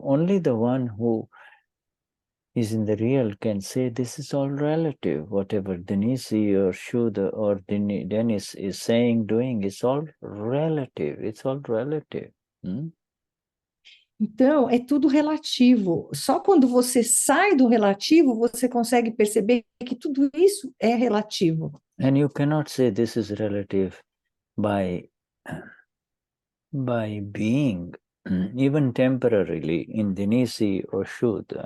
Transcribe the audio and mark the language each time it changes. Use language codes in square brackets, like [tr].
[en] Only the one who is in the real can say this is all relative. Whatever Denize or Shuddha or Denize is saying, doing, it's all relative. It's all relative. [pt] Então, é tudo relativo. Só quando você sai do relativo, você consegue perceber que tudo isso é relativo. [en] And you cannot say this is relative by being, even temporarily, in Denize or Shuddha.